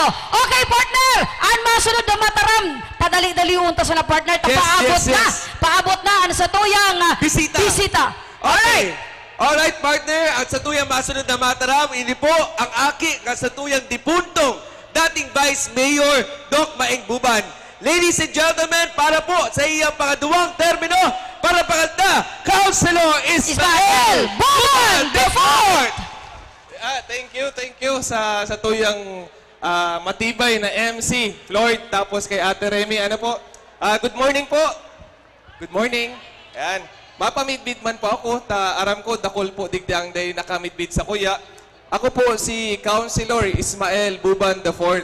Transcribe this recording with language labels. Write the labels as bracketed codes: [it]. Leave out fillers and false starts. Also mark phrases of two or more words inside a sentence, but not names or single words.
[bik] Okay, partner, ang masunod na mataram, padali-dali unta sa na partner, Yes, paabot yes, na, yes. paabot na, ano sa tuyang Bisita. bisita. Alright, Alright, partner, at sa tuyang masunod na mataram, ini po ang aki nga sa tuyang dipuntong dating Vice Mayor Doc Maeng Buban. [en] Ladies and gentlemen, [bik] para po sa iyang pangaduwang termino, para paganda, Councilor Ismael Buban IV! [en] Thank you [bik] sa tuyang matibay na MC, Floyd, tapos kay Ate Remy. Ano po? [en] Good morning po. Good morning. Ayan. [bik] Mapamidbid man po ako, aram ko, dakol po digdang day nakamidbid sa kuya. Ako po si Councilor Ismael Buban IV.